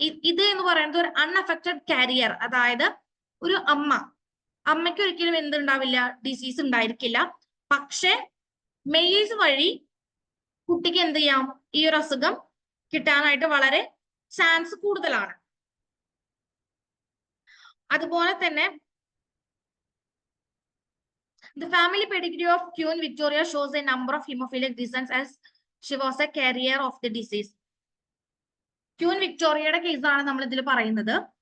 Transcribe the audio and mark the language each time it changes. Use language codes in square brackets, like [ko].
[ml] ഇത് എന്ന് പറയുന്നത് ഒരു അൺഅഫക്റ്റഡ് കാരിയർ, അതായത് ഒരു അമ്മയ്ക്ക് ഒരിക്കലും എന്തുണ്ടാവില്ല, ഡിസീസ് ഉണ്ടായിരിക്കില്ല. പക്ഷെ മെയിൽസ് വഴി കുട്ടിക്ക് എന്ത് ചെയ്യാം, ഈ ഒരു അസുഖം കിട്ടാനായിട്ട് വളരെ ചാൻസ് കൂടുതലാണ്. അതുപോലെ തന്നെ [en] the family pedigree of Queen Victoria shows a number of hemophilic descents as she was a carrier of the disease. [ml] Queen വിക്ടോറിയയുടെ കേസാണ് നമ്മൾ ഇതിൽ പറയുന്നത്.